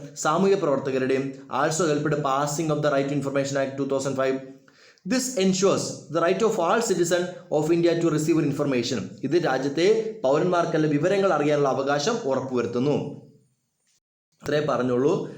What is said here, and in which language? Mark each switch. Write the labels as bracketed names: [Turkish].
[Malayalam] സാമൂഹ്യ പ്രവർത്തകരുടെയും. [English] Also helped passing of the right to information act 2005. This ensures the right of all citizens of India to receive information. [Malayalam] ഇത് രാജ്യത്തെ പൗരന്മാർക്കെല്ലാം വിവരങ്ങൾ അറിയാനുള്ള അവകാശം ഉറപ്പുവരുത്തുന്നു. അത്രേ പറഞ്ഞുള്ളൂ.